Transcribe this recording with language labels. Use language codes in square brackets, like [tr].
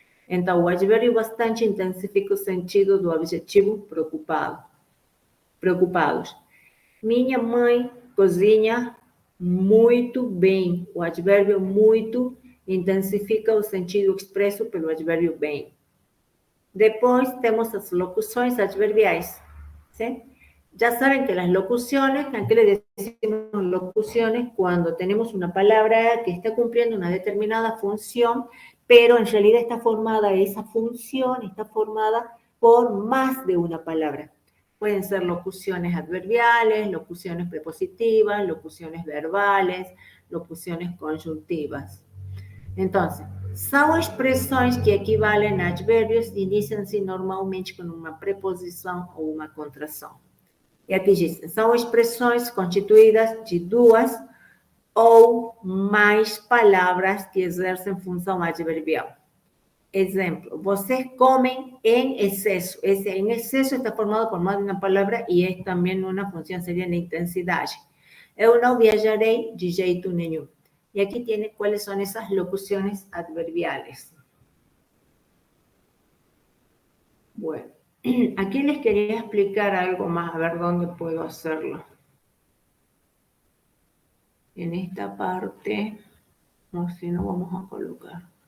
[pt] Então, o advérbio bastante intensifica o sentido do adjetivo preocupado. Preocupados. Minha mãe cozinha muito bem. O advérbio muito intensifica o sentido expresso pelo advérbio bem. Depois temos as locuções adverbiais. [es] ¿Sí? Ya saben que las locuciones, ¿a qué le decimos locuciones? Cuando tenemos una palabra que está cumpliendo una determinada función, pero en realidad esa función está formada por más de una palabra. Pueden ser locuciones adverbiales, locuciones prepositivas, locuciones verbales, locuciones conjuntivas. Entonces, [pt] são expressões que equivalem a advérbios e iniciam-se normalmente com uma preposição ou uma contração. E aqui diz, são expressões constituídas de duas ou mais palavras que exercem função adverbial. Exemplo, vocês comem em excesso. Esse em excesso está formado por mais de uma palavra e é também uma função, seria na intensidade. Eu não viajarei de jeito nenhum. [es] Y aquí tiene cuáles son esas locuciones adverbiales. Bueno, aquí les quería explicar algo más, a ver dónde puedo hacerlo. En esta parte, no sé, no vamos a colocar.